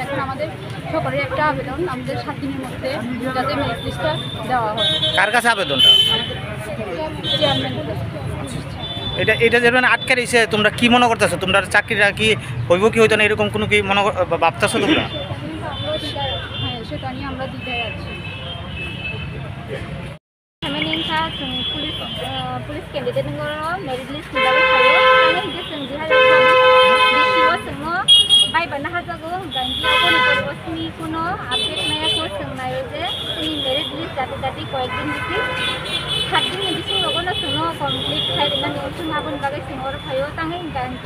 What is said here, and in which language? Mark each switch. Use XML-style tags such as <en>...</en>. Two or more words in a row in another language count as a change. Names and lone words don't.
<bn>এখন আমাদের সকলের একটা আবেদন, আমাদের 7 দিনের মধ্যে যাতে</bn> <en>merit list</en> <bn>দেওয়া হয়। কার কাছে আবেদনটা? চেয়ারম্যানের কাছে। এটা যেমন আটকে রয়েছে, তোমরা কি মনে করতেছো? তোমরা চাকরিটা কি হইব কি হইতো না, এরকম কোনো কি মনে ভাবতেছো তোমরা? হ্যাঁ, সেটা নিয়ে আমরা দ্বিধায় আছি।</bn> <en>police candidate merit list</en> <brx>निकाले थायो ताने हिजे जों जिहाय बिसिओ जोङो बायबानो हाजागौ गांगि आबनि परिबसनि कोनो आपडेट नायाखौ सोंनायो जे जोंनि मेरिट लिस्ट जाति कয়েকদিন बिसि 7 दिन बिसि लगनो जोङो कमप्लिट खायनानै जों आबन बागै सोंहर थायो ताने गांगि</brx>